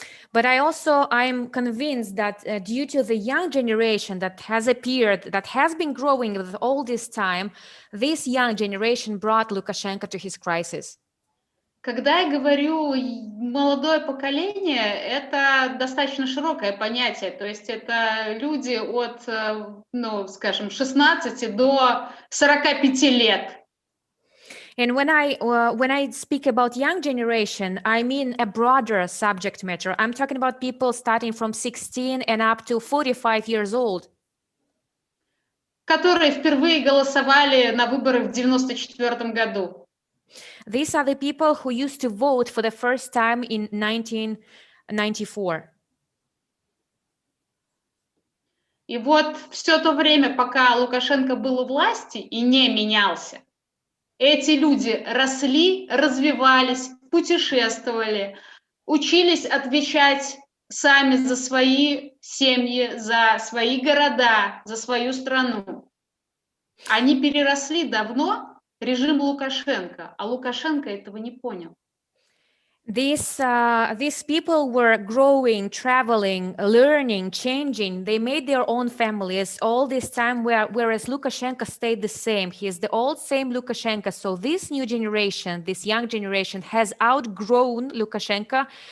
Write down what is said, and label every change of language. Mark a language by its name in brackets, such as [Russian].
[English] But I'm convinced that due to the young generation that has appeared, that has been growing with all this time, this young generation brought Lukashenko to his crisis. [Russian] Когда я говорю молодое поколение, это достаточно широкое понятие, то есть это люди от, ну, скажем, 16 до 45 лет. [English] And when I speak about young generation, I mean a broader subject matter. I'm talking about people starting from 16 and up to 45 years old. [Russian] Которые впервые голосовали на выборах в 1994 году. [English] These are the people who used to vote for the first time in 1994. [Russian] И вот все то время, пока Лукашенко был у власти и не менялся, эти люди росли, развивались, путешествовали, учились отвечать сами за свои семьи, за свои города, за свою страну. Они переросли давно режим Лукашенко, а Лукашенко этого не понял. [English] These people were growing, traveling, learning, changing. They made their own families all this time, whereas Lukashenko stayed the same. He is the old same Lukashenko. So this new generation, this young generation, has outgrown Lukashenko.